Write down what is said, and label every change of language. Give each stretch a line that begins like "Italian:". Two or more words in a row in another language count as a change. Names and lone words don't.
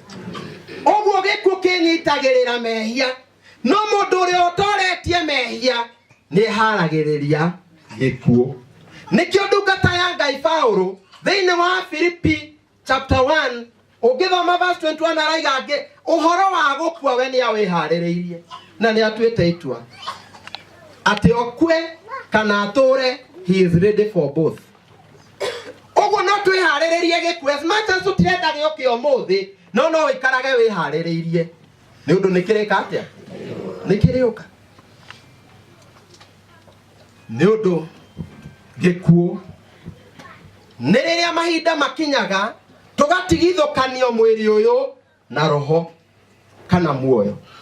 Kikuyu: Oguo gikuo kinyitagirira mehia, no mundu uria utoretie mehia ni haragiriria gikuo. Nikio ndungata ya Ngai Paulo thiini wa Filipi chapter 1 ugithoma verse 21 araiga uhoro wa gukua we ni awihaririirie na ni atuite itua ati okwe kana ature.
English: He is ready for both.
Kikuyu: Ogo no twihaririirie gikuo
English: as much as
Kikuyu: utirenda gioke umuthi, no ikarage wihaririirie ni undu nikirika atia nikiriuka ni undu gikuo ni riria mahinda makinyaga tugatigithukanio mwiri uyu na roho kana muoyo.